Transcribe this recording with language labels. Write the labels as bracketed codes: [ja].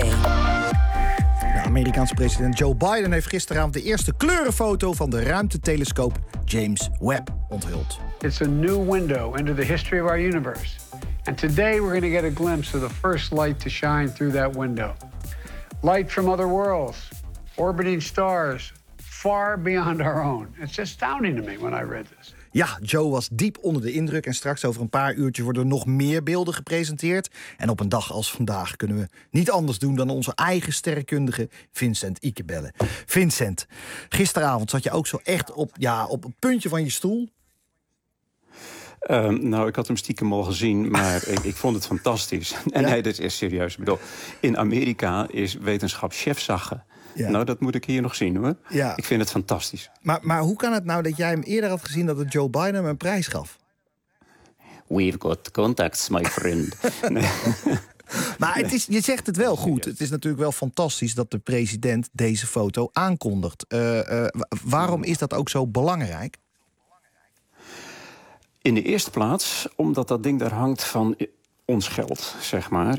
[nl] De Amerikaanse president Joe Biden heeft gisteravond de eerste kleurenfoto van de ruimtetelescoop James Webb onthuld. [en] It's a new window into the history of our universe. And today we're going to get a glimpse of the first light to shine through that window. Light from other worlds. orbiting stars far beyond our own. It's astounding to me when I read this. [nl] Ja, Joe was diep onder de indruk en straks over een paar uurtjes worden er nog meer beelden gepresenteerd. En op een dag als vandaag kunnen we niet anders doen dan onze eigen sterrenkundige Vincent Ike bellen. Vincent, gisteravond zat je ook zo echt op het puntje van je stoel. Nou, ik had hem stiekem al gezien, maar ik vond het fantastisch. En ja? Nee, dit is serieus. Ik bedoel, in Amerika is wetenschap chefzagge. Ja. Nou, dat moet ik hier nog zien, hoor. Ja. Ik vind het fantastisch. Maar hoe kan het nou dat jij hem eerder had gezien dat het Joe Biden hem een prijs gaf? [en] We've got contacts, my friend. [nl] Nee. Maar het is, je zegt het wel goed. Het is natuurlijk wel fantastisch dat de president deze foto aankondigt. Waarom is dat ook zo belangrijk? In de eerste plaats, omdat dat ding daar hangt van ons geld, zeg maar.